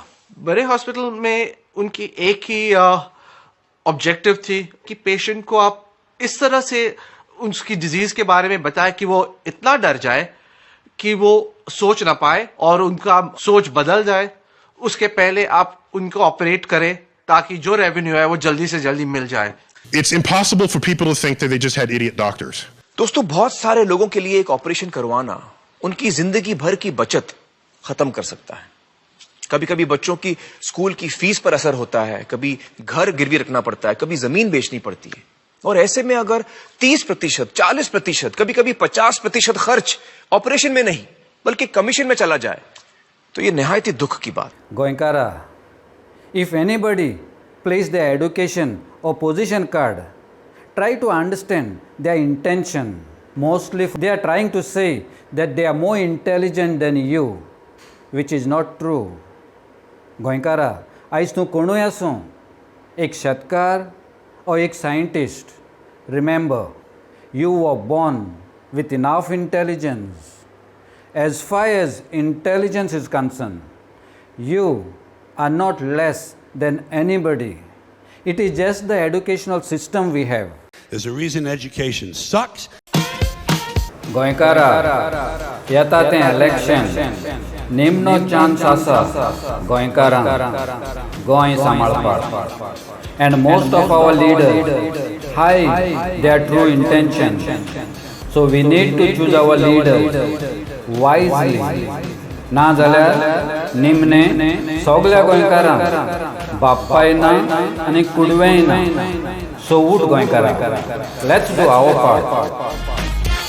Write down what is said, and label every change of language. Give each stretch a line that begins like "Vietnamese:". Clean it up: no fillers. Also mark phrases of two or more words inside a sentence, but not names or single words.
Hindi: बड़े हॉस्पिटल में उनकी एक ही ऑब्जेक्टिव थी कि पेशेंट को आप इस तरह से उसकी डिजीज के बारे में बताएं कि वो इतना डर जाए कि वो सोच ना पाए और उनका सोच बदल जाए. उसके पहले आप उनको ऑपरेट करें ताकि जो रेवेन्यू है वो जल्दी से जल्दी मिल जाए.
English: It's impossible for people to think that they just had idiot doctors.
Hindi: दोस्तों, बहुत सारे लोगों के लिए एक ऑपरेशन करवाना उनकी जिंदगी भर की बचत खत्म कर सकता है. कभी कभी बच्चों की स्कूल की फीस पर असर होता है, कभी घर गिरवी रखना पड़ता है, कभी जमीन बेचनी पड़ती है. और ऐसे में अगर 30%, 40%, कभी कभी 50% खर्च ऑपरेशन में नहीं बल्कि कमीशन में चला जाए तो ये निहायत ही दुख की बात।
Konkani: गोंयकारा,
English: if anybody plays their education or position card, try to understand their intention. Mostly they are trying to say that they are more intelligent than you, which is not true.
Konkani: गोंयकारा, आयज तूं कोणूय आसूं, एक शेतकार
English: or एक scientist, remember, you were born with enough intelligence. As far as intelligence is concerned, you are not less than anybody. It is just the educational system we have. There's a reason education sucks.
Konkani: गोंयकारा, येता तें इलेक्शन, निमणो चान्स आसा गोंयकारांक गोंय सांबाळपाक.
English: And most of our leaders hide their true intention. So we need to choose our leaders wisely.
Konkani: ना जाल्यार निमणे सगळ्या गोंयकारांक बाप्पाय ना आनी कुडवेय ना. So उठ गोंयकारा,
English: let's do our part.